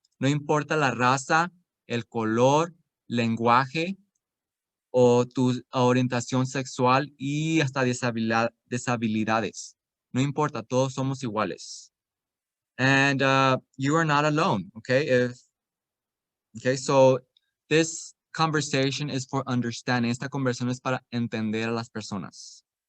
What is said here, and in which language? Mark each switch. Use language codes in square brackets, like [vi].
[es] No importa la raza, el color, lenguaje o tu orientación sexual y hasta deshabilidades. No importa, todos somos iguales. [en] And you are not alone, okay? Okay, so this conversation is for understanding. [es] Esta conversación es para entender a las personas.